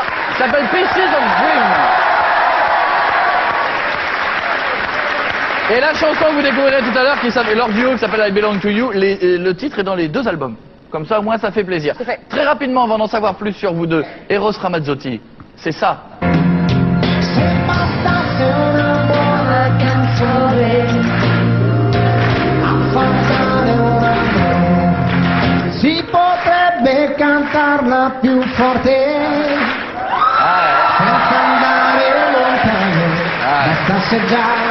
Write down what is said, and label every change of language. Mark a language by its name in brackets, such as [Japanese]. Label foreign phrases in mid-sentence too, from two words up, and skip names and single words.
[French] S'appelle Pieces of Dream. Et la chanson que vous découvrirez tout à l'heure, qui s'appelle leur duo, qui s'appelle I Belong to You, le titre est dans les deux albums. Comme ça, au moins, ça fait plaisir. C'est fait. Très rapidement, avant d'en savoir plus sur vous deux, Eros Ramazzotti, c'est ça. [Italian] Si potrebbe cantarla più forte, senza andare lontano, bastasse già.